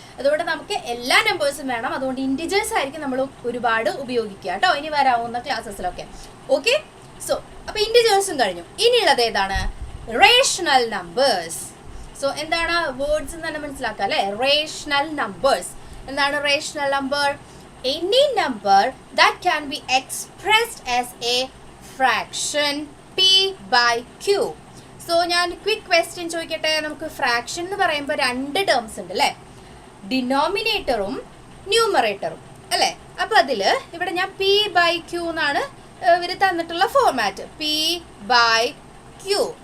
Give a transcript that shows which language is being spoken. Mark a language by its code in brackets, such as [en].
[ml] അതുകൊണ്ട് നമുക്ക് എല്ലാ നമ്പേഴ്സും വേണം. അതുകൊണ്ട് ഇൻറ്റിജേഴ്സ് ആയിരിക്കും നമ്മൾ ഒരുപാട് ഉപയോഗിക്കുക കേട്ടോ ഇനി വരാവുന്ന ക്ലാസ്സസിലൊക്കെ. ഓക്കെ, സോ അപ്പോൾ ഇൻറ്റിജേഴ്സും കഴിഞ്ഞു. ഇനിയുള്ളത് ഏതാണ്? Rational numbers. സോ എന്താണ് വേർഡ്സ് എന്ന് തന്നെ മനസ്സിലാക്കുക അല്ലേ? റേഷണൽ നമ്പേഴ്സ് എന്താണ്? Rational number [en] any number that can be expressed as a fraction p by q. [ml] So ഞാൻ ക്വിക്ക് ക്വസ്റ്റ്യൻ ചോദിക്കട്ടെ. നമുക്ക് ഫ്രാക്ഷൻ എന്ന് പറയുമ്പോൾ രണ്ട് ടേംസ് ഉണ്ട് അല്ലേ, ഡിനോമിനേറ്ററും ന്യൂമറേറ്ററും അല്ലേ. അപ്പോൾ അതിൽ ഇവിടെ ഞാൻ പി ബൈ ക്യൂ എന്നാണ് ഇവർ തന്നിട്ടുള്ള ഫോർമാറ്റ്, പി ബൈ ക്യൂ.